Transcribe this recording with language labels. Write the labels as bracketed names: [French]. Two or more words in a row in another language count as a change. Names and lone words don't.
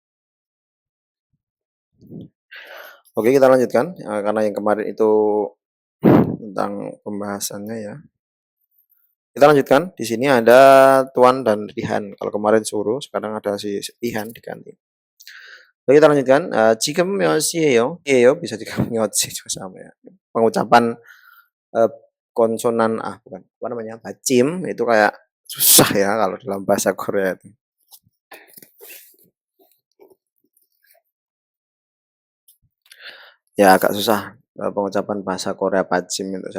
[Indonesian] Oke, kita lanjutkan karena yang kemarin itu tentang pembahasannya ya. Kita lanjutkan. Di sini ada Tuan dan Rihan. Kalau kemarin suruh, sekarang ada si Rihan diganti. Oke, kita lanjutkan. [Korean] 지금 몇 시예요? [Indonesian] bisa juga [Korean] 몇 시 [Indonesian] juga sama ya. Pengucapan konsonan bukan apa namanya? Bacim itu kayak susah ya kalau dalam bahasa Korea itu. Ya agak susah pengucapan bahasa Korea bacim itu.